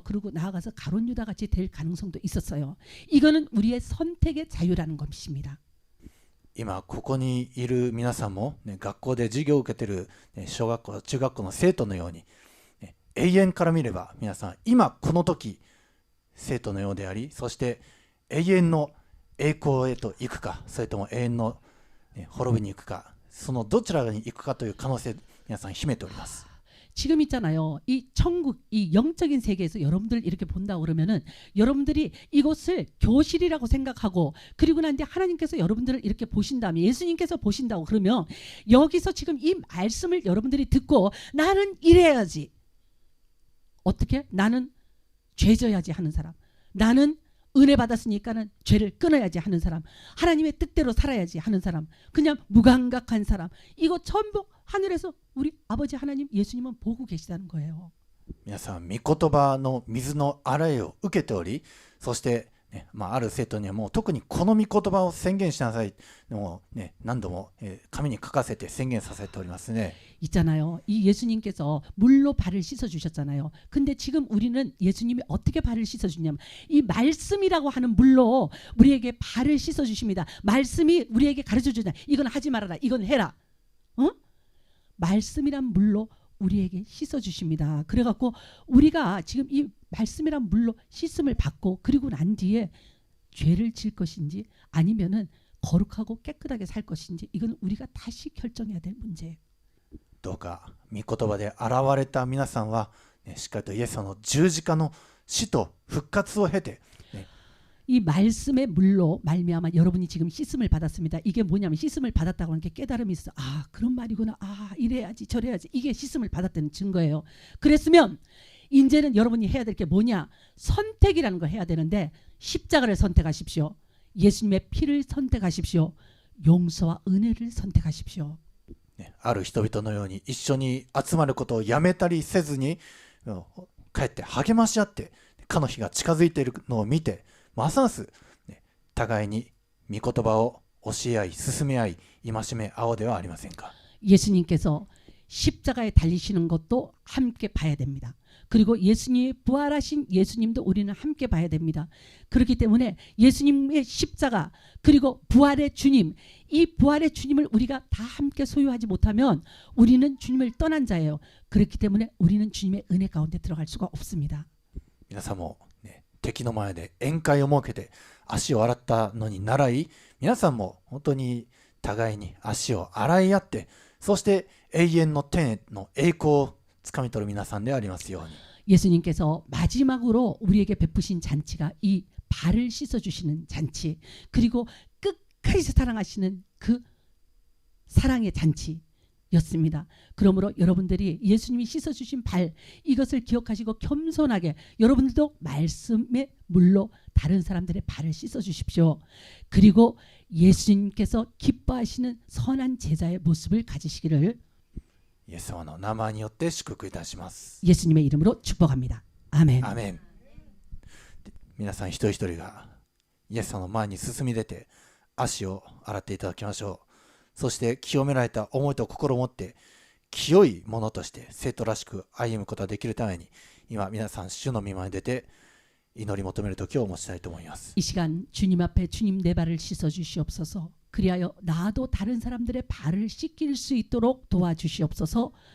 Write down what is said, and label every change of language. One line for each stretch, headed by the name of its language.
Korean: 그리고 나아가서 가룟 유다 같이 될 가능성도 있었어요. 이거는 우리의 선택의 자유라는 것입니다.
Japanese: 今ここにいる皆さんも、ね、学校で授業を受けている、ね、小学校中学校の生徒のように、ね、永遠から見れば皆さん今この時生徒のようでありそして永遠の栄光へと行くかそれとも永遠の、ね、滅びに行くかそのどちらに行くかという可能性皆さん秘めております。
Korean: 지금 있잖아요. 이 천국, 이 영적인 세계에서 여러분들 이렇게 본다 그러면은 여러분들이 이곳을 교실이라고 생각하고 그리고 난 뒤에 하나님께서 여러분들을 이렇게 보신다면 예수님께서 보신다고 그러면 여기서 지금 이 말씀을 여러분들이 듣고 나는 이래야지. 어떻게? 나는 죄져야지 하는 사람. 나는 은혜 받았으니까는 죄를 끊어야지 하는 사람. 하나님의 뜻대로 살아야지 하는 사람. 그냥 무감각한 사람. 이거 전부 하늘에서 우리 아버지 하나님 예수님은 보고 계시다는 거예요.
Japanese: 皆さん御言葉の水の洗いを受けておりそして、ねある生徒にはもう特にこの御言葉を宣言しなさいもう、ね、何度も、紙に書かせて宣言させておりますね。
Korean: 있잖아요. 이 예수님께서 물로 발을 씻어 주셨잖아요. 근데 지금 우리는 예수님이 어떻게 발을 씻어 주냐면 이 말씀이라고 하는 물로 우리에게 발을 씻어 주십니다. 말씀이 우리에게 가르쳐 주잖아요. 이건 하지 말아라. 이건 해라. 말씀이란 물로 우리에게 씻어 주십니다. 그래갖고 우리가 지금 이 말씀이란 물로 씻음을 받고 그리고 난 뒤에 죄를 질 것인지 아니면은 거룩하고 깨끗하게 살 것인지 이건 우리가 다시 결정해야 될 문제예요.
Japanese: どうか御言葉で現れた皆さんは、ね、しっかりとイエス様の十字架の死と復活を経て、ね
Korean: 이 말씀의 물로 말미암아 여러분이 지금 씻음을 받았습니다. 이게 뭐냐면 씻음을 받았다고 하는 게 깨달음이 있어. 아, 그런 말이구나. 아, 이래야지 저래야지. 이게 씻음을 받았다는 증거예요. 그랬으면 이제는 여러분이 해야 될 게 뭐냐? 선택이라는 걸 해야 되는데 십자가를 선택하십시오. 예수님의 피를 선택하십시오. 용서와 은혜를 선택하십시오.
Japanese: ある人々のように一緒に集まることをやめたりせずに、かえって励まし合って、かの日が近づいているのを見て、ますます、互いに御言葉を教え合い、進め合い、戒め合おうではありませんか。
Korean: 예수님께서 십자가에 달리시는 것도 함께 봐야 됩니다. 그리고 예수님이 부활하신 예수님도 우리는 함께 봐야 됩니다. 그렇기 때문에 예수님의 십자가 그리고 부활의 주님, 이 부활의 주님을 우리가 다 함께 소유하지 못하면 우리는 주님을 떠난 자예요. 그렇기 때문에 우리는 주님의 은혜 가운데 들어갈 수가 없습니다.
Japanese: 皆さんも、敵の前で宴会を設けて足を洗ったのに倣い、皆さんも本当に互いに足を洗い合って、そして永遠の天の栄光をつかみ取る皆さんでありますように。
Korean: 예수님께서 마지막으로 우리에게 베푸신 잔치가 이 발을 씻어주시는 잔치, 그리고 끝까지 사랑하시는 그 사랑의 잔치였습니다. 그러므로 여러분들이 예수님이 씻어주신 발, 이것을 기억하시고 겸손하게 여러분들도 말씀의 물로 다른 사람들의 발을 씻어주십시오. 그리고 예수님께서 기뻐하시는 선한 제자의 모습을 가지시기를
Japanese: イエス様の名前によって祝福いたします。
Korean: 예수님의 이름으로 축복합니다. 아멘.
Japanese: アーメン。皆さん一人一人がイエス様の前に進み出て足を洗っていただきましょう。そして清められた思いと心を持って清いものとして生徒らしく歩むことができるために、今皆さん主の御前に出て祈り求める時を持ちたいと思います。
Korean: 이 시간 주님 앞에 주님 내 발을 씻어 주시옵소서. 그리하여 나도 다른 사람들의 발을 씻길 수 있도록 도와주시옵소서.